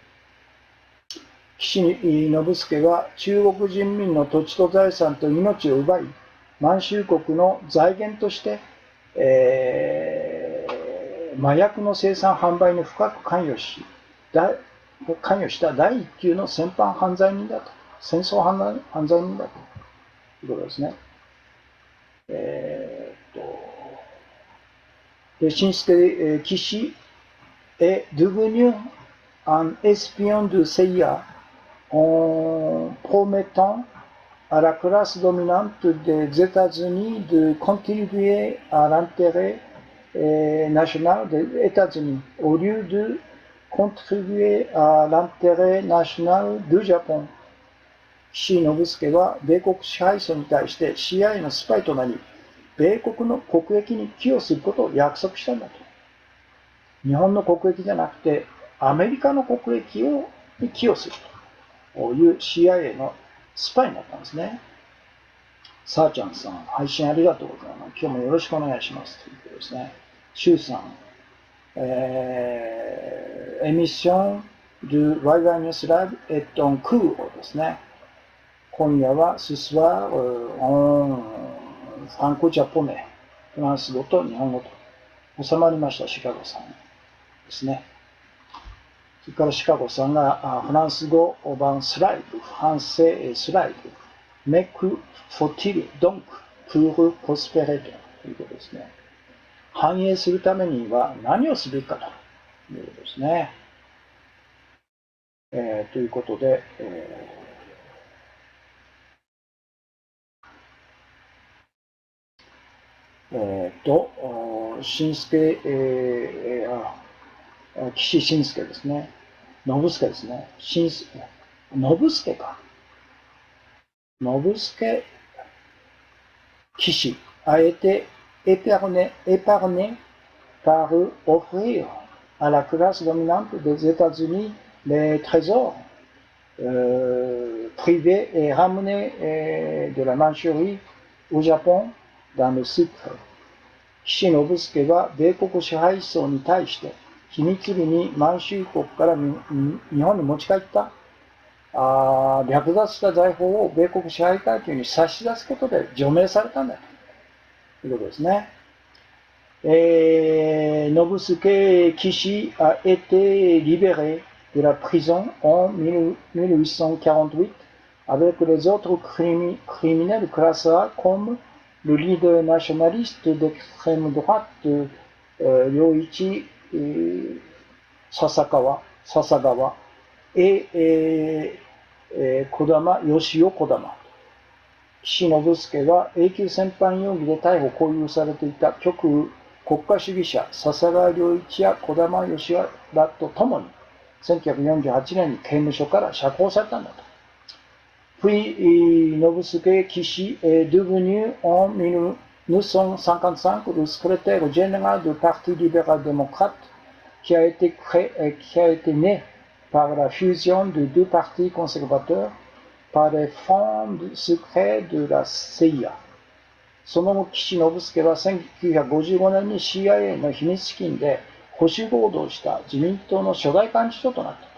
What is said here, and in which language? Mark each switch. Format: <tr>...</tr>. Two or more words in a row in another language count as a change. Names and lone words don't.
<ja>岸信介は中国人民の土地と財産と命を奪い、満州国の財源として、麻薬の生産販売に深く関与した第一級の戦争犯罪人だということですね。</ja> <fr>Shinsuke Kishi est devenu un espion de CIA en promettant à la classe dominante des États-Unis de contribuer à l'intérêt national des États-Unis au lieu de contribuer à l'intérêt national du Japon.</fr> <ja>岸信介は米国支配層に対して CIA のスパイとなり、米国の国益に寄与することを約束したんだと。日本の国益じゃなくて、アメリカの国益に寄与するという CIA のスパイになったんですね。さあちゃんさん、配信ありがとうございます。今日もよろしくお願いします。ということですね。シュウさん、</ja> <fr>émission de Waiwai News Live est en cours</fr> <ja>ですね。今夜は</ja> <fr>ce soir en franco-japonais、</fr> <ja>フランス語と日本語と収まりました、シカゴさんですね。それからシカゴさんがフランス語版スライド、フランセスライド、</ja> <fr>mais que faut-il donc pour prospérer</fr> <ja>ということですね。繁栄するためには何をすべきかということですね。ということで、新助、岸信介ですね。信介ですね。信介か。</ja> <fr>信介岸 a été épargné par offrir à la classe dominante des États-Unis les trésors privés et ramener de la Mandchourie au Japon dans le secret.</fr> <ja>岸信介は米国支配層に対して秘密裏に満州国から日本に持ち帰った略奪した財宝を米国支配階級に差し出すことで除名されたんだということですね。</ja> <fr>Nobusuke Kishi a été libéré de la prison en 1848 avec les autres criminels classe A comme le leader nationaliste d'extrême droite Ryoichi Sasagawa et Yoshio Kodama。</fr> <ja>岸信介は永久戦犯容疑で逮捕・勾留されていた極右国家主義者笹川良一や児玉義雄らと共に1948年に刑務所から釈放されたんだと。</ja> <fr>Puis Nobusuke Kishi est devenu en 1955 le secrétaire général du Parti libéral-démocrate qui a été né par la fusion de deux partis conservateurs par les fonds secrets de la CIA。</fr> <ja>その後、岸信介は1955年に CIA の秘密資金で保守合同した自民党の初代幹事長となった</ja>